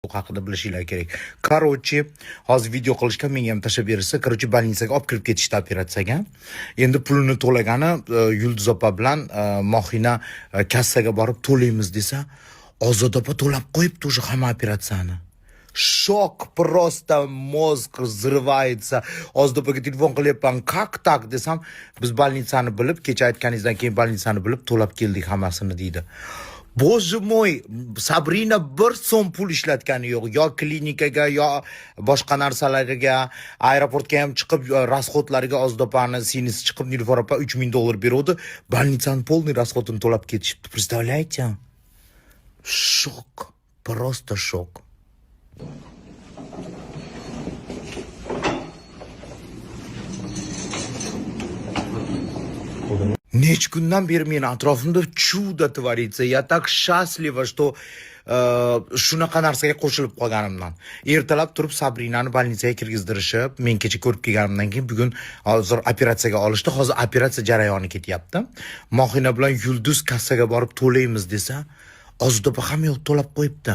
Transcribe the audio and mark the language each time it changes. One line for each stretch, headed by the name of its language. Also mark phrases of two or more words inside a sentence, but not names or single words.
Uzbek: shok haqida bilishinglar kerak. Короче, hozir video qilishga menga ham tashlab berishsa, короче, больницаga olib kirib ketishdi operatsiyaga. Endi pulini to'lagani Yulduz opa bilan Mohina kassaga borib to'laymiz desa, Ozod opa to'lab qo'yibdi o'sha hamma operatsiyani.
Russian: Шок, просто mozg взрывается.
Uzbek: Ozod opaga telefon qilyapman,
Russian: как так
Uzbek: desam, biz больницani bilib, kecha aytganingizdan keyin больницani bilib to'lab keldik hammasini deydi.
Russian: Боже мой,
Uzbek: Sabrina bir so'm pul ishlatgani yo'q. Yo klinikaga, yo boshqa narsalarga, aeroportga ham chiqib, расходlariga Ozod opani sinisi chiqib, Nilufar opa $3000 beruvdi. Больницani полный расходini to'lab ketishibdi.
Russian: Представляете? Шок, просто шок.
Uzbek: Necha kundan beri meni atrofimda
Russian: чудо творится. Я так счастлива, что
Uzbek: shunaqa narsaga qo'shilib qolganimdan. Ertalab turib Sabrinani больницаga kirgizdirishib, men kecha ko'rib kelganimdan keyin bugun hozir operatsiyaga olishdi. Hozir operatsiya jarayoni ketyapti. Mohina bilan Yulduz kassaga borib to'laymiz desa, Ozod opa ham yo'q to'lab qo'yibdi.